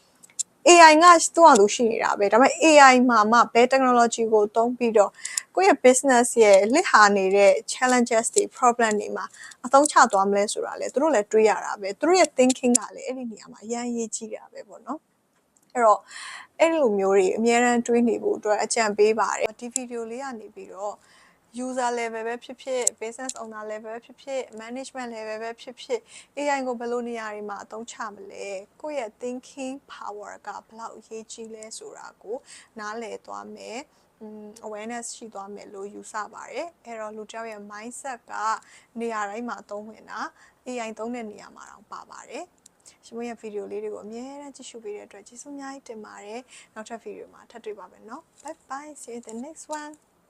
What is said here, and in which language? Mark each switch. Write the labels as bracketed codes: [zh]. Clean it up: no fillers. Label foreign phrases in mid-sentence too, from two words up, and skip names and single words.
[my] AI ကသူ့အတူရှိနေတာပဲဒါပေမဲ့ AI မှာမှဘယ် technology ကိုသုံးပြီးတော့ကိုယ့်ရဲ့ business ရဲ့လစ်ဟာနေတဲ့ challenges တွေ problem တွေမှာအသုံးချသွားမလဲဆိုတာလေသူတို့လည်းတွေးရတာ ပဲသူတို့ရဲ့ thinking ကလည်းအဲ့ဒီနေရာမှာအရင်ရေးကြည့်တာပဲပေါ့နော်အဲ့တော့အဲ့လိုမျိုးတွေအများအားတွေးနေဖို့အတွက်အကြံပေးပါတယ်ဒီ video လေးကနေပြီးတော့ [en] user level [my] ပဲဖြစ်ဖြစ် [en] business owner level [my] ပဲဖြစ်ဖြစ် [en] management level [my] ပဲဖြစ်ဖြစ် AI ကို ဘယ်လိုနေရာတွေမှာအသုံးချမလဲကိုယ့်ရဲ့ [en] thinking power [my] ကဘယ်လောက်အရေးကြီးလဲဆိုတာကိုနားလည်သွားမယ်awareness ရှိသွားမယ်လို့ယူဆပါတယ်အဲ့တော့လူတစ်ယောက်ရဲ့ mindset ကနေရာတိုင်းမှာသုံးဝင်တာ AI သုံးတဲ့နေရာမှာတော့ပါပါတယ်ရှင်မရဲ့ video လေးတွေကိုအမြဲတမ်းကြည့်ရှုပေးတဲ့အတွက်ကျေးဇူးအများကြီးတင်ပါတယ်နောက်ထပ် video မှာထပ်တွေ့ပါမယ်နော် [en] bye bye see you in the next one